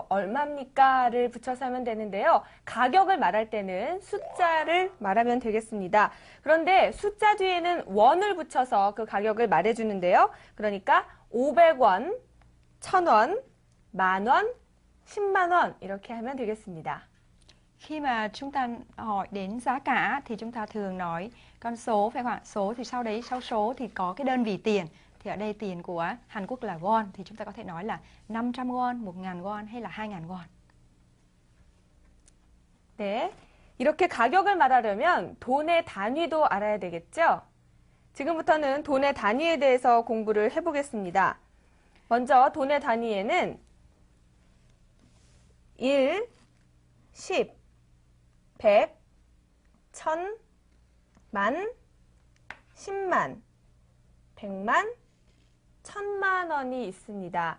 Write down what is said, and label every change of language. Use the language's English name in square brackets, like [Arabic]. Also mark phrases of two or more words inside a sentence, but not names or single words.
[Korean] 얼마입니까?를 붙여서 하면 되는데요. 가격을 말할 때는 숫자를 말하면 되겠습니다. 그런데 숫자 뒤에는 원을 붙여서 그 가격을 말해주는데요. 그러니까 500원, 1000원, 만원, 10만 원 이렇게 하면 되겠습니다. [Vietnamese] Khi mà chúng ta hỏi đến giá cả thì chúng ta thường nói con số, phải không ạ? Số thì sau đấy, sau số thì có cái đơn vị tiền. Thì ở đây tiền của Hàn Quốc là won thì chúng ta có thể nói là 500 won, 1.000 won hay là 2.000 won. [Korean] 네, 이렇게 가격을 말하려면 돈의 단위도 알아야 되겠죠? 지금부터는 돈의 단위에 대해서 공부를 해보겠습니다. 먼저 돈의 단위에는 1, 10, 100, 1000, 만, 10만, 100만, 1000만 원이 있습니다.